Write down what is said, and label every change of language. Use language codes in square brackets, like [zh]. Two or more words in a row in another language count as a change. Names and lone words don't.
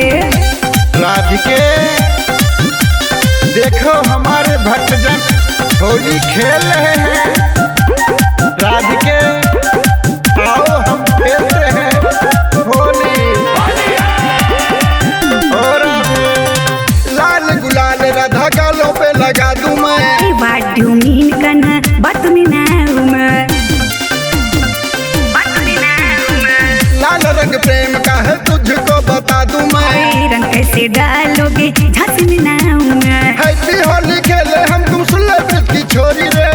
[hi] राधिके देखो हमारे भक्तजन होली खेल रहे हैं, राधिके आओ हम खेलते हैं होली। और लाल गुलाल राधा गालों पे लगा दूं मैं। [en] What do you mean [hi] कान्हा बात में ना मैं, लाल रंग प्रेम का है तुझको बता दूं मैं। रंग कैसे डालोगे झांसी में ना मैं। [en] Happy Holi [hi] खेले हम तुम सुन ले की छोरी रे।